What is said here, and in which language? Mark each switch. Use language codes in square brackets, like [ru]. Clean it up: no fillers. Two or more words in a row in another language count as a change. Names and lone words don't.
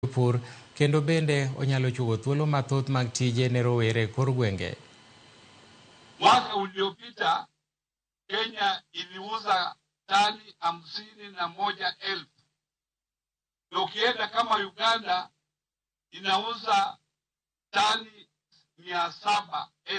[luo] pur kendo bende onyalo chugo thuolo mathoth mag tije ne rowere kor gwenge. [sw] Mwaka uliopita Kenya iliuza tani 51,000. Ukienda kama Uganda inauza tani 700,000.